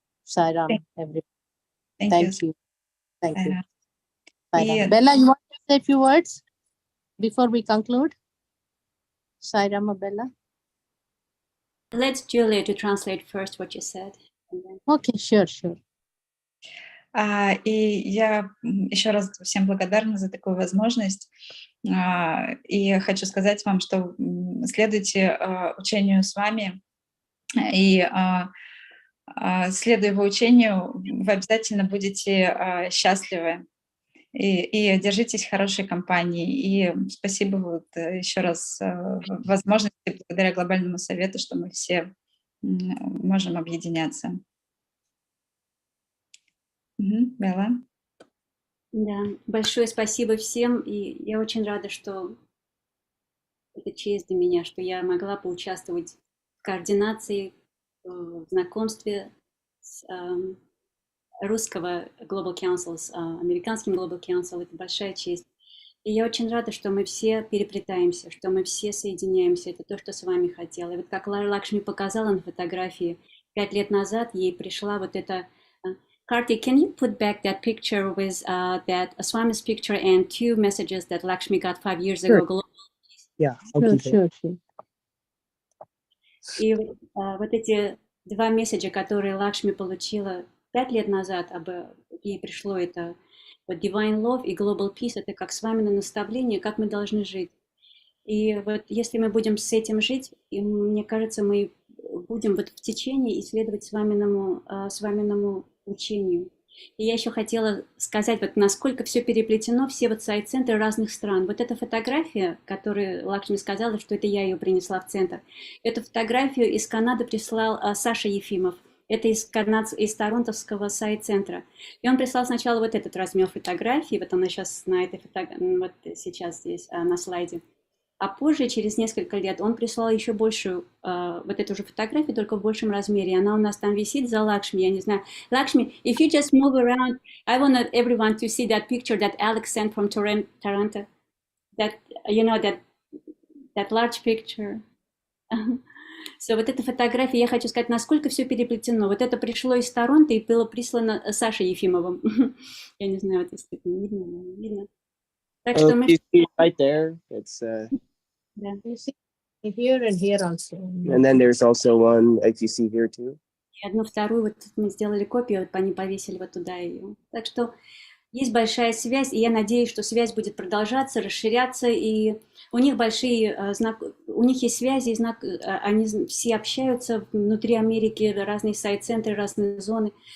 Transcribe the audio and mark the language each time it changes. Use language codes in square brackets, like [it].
[en] Sairam, everyone. Thank you. Thank you. Sairam. Bella, you want to say a few words before we conclude? Sairam or Bella? Let's Julia to translate first what you said. Okay, sure. [ru] И я еще раз всем благодарна за такую возможность. И хочу сказать вам, что следуйте учению с вами, и следуя его учению, вы обязательно будете счастливы. И держитесь хорошей компании. И спасибо еще раз возможности благодаря Глобальному совету, что мы все можем объединяться. Белла? Да, большое спасибо всем, и я очень рада, что это честь для меня, что я могла поучаствовать в координации, в знакомстве с русского Global Council, с американским Global Council. Это большая честь. И я очень рада, что мы все переплетаемся, что мы все соединяемся. Это то, что с вами хотела. И вот как Лакшми показала на фотографии, 5 лет назад ей пришла вот эта... [en] Kartik, can you put back that picture with that Swami's picture and 2 messages that Lakshmi got 5 years Sure. ago? Yeah, I'll Sure, keep it. sure. [ru] И вот эти 2 месседжа, которые Лакшми получила 5 лет назад, ей пришло это вот Divine Love и Global Peace, это как с вами на наставление, как мы должны жить. И вот если мы будем с этим жить, и мне кажется, мы будем вот в течение исследовать сваминому учению. И я еще хотела сказать, вот насколько все переплетено, все вот сайт-центры разных стран. Вот эта фотография, которую Лакшми сказала, что это я ее принесла в центр. Эту фотографию из Канады прислал Саша Ефимов. Это из торонтовского сайт-центра. И он прислал сначала вот этот размер фотографии, вот она сейчас на этой вот сейчас здесь на слайде. А позже, через несколько лет, он прислал еще большую, вот эту же фотографию, только в большем размере. Она у нас там висит за Лакшми, я не знаю. [en] Лакшми, if you just move around, I want everyone to see that picture that Alex sent from Toronto. That, you know, that large picture. [ru] So, вот эта фотография, я хочу сказать, насколько все переплетено. Вот это пришло из Торонто и было прислано Сашей Ефимовым. Я не знаю, вот если видно. Так что мы... [en] You see right there, it's [ru] Да. [en] You see here and here also. and then there's also one like you see here too. [ru] И одну вторую вот мы сделали копию, вот они повесили вот туда ее. Так что есть большая связь, и я надеюсь, что связь будет продолжаться, расширяться, и у них у них есть связи, они все общаются внутри Америки, разные сайт-центры, разные зоны.